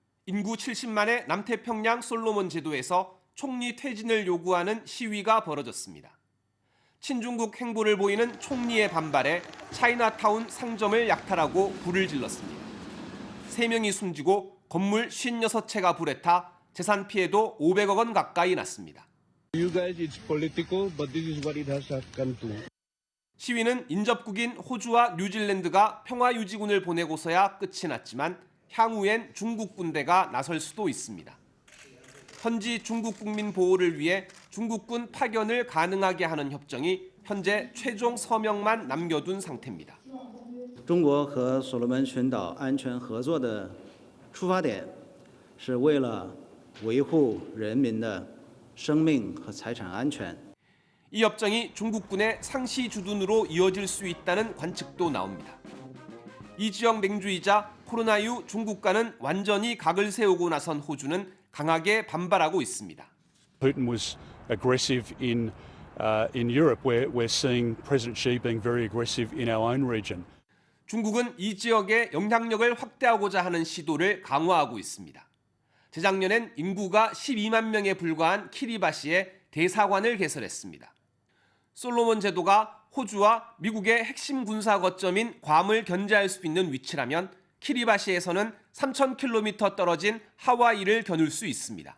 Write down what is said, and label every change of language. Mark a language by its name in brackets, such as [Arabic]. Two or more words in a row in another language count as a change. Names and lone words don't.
[Korean] 인구 70만의 남태평양 솔로몬 제도에서 총리 퇴진을 요구하는 시위가 벌어졌습니다. 친중국 행보를 보이는 총리의 반발에 차이나타운 상점을 약탈하고 불을 질렀습니다. 3명이 숨지고 건물 56채가 불에 타 재산 피해도 500억 원 가까이 났습니다. [English] You guys, it's political, but this is what it has come to. [Korean] 시위는 인접국인 호주와 뉴질랜드가 평화유지군을 보내고서야 끝이 났지만 향후엔 중국 군대가 나설 수도 있습니다. 현지 중국 국민 보호를 위해 중국군 파견을 가능하게 하는 협정이 현재 최종 서명만 남겨둔 상태입니다. [Chinese] 中国和所罗门群岛安全合作的出发点是为了维护人民的生命和财产安全。 [Korean] 이 협정이 중국군의 상시 주둔으로 이어질 수 있다는 관측도 나옵니다. 이 지역 맹주이자 코로나19 중국과는 완전히 각을 세우고 나선 호주는 강하게 반발하고 있습니다. [English] Putin was aggressive in Europe. We're seeing President Xi being very aggressive in our own region. [Korean] 중국은 이 지역의 영향력을 확대하고자 하는 시도를 강화하고 있습니다. 재작년엔 인구가 12만 명에 불과한 키리바시에 대사관을 개설했습니다. 솔로몬 제도가 호주와 미국의 핵심 군사 거점인 괌을 견제할 수 있는 위치라면 키리바시에서는 3,000km 떨어진 하와이를 겨눌 수 있습니다.